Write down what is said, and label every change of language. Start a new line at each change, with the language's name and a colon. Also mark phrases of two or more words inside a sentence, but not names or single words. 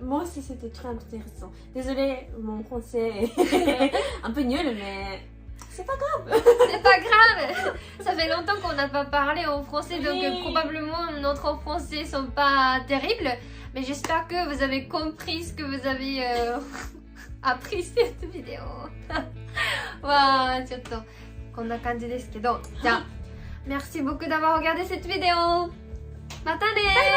French: Moi aussi c'était très intéressant. Désolée, mon français est un peu nul, mais c'est pas grave. C'est pas grave. Ça fait longtemps qu'on n'a pas parlé en français, donc Oui. probablement notre français sont pas terribles. Mais j'espère que vous avez compris ce que vous avez appris cette vidéo.
Japanese: わあ、ちょっとこんな感じですけど、じゃあ、
French: merci beaucoup d'avoir regardé cette vidéo.
Japanese: またねー。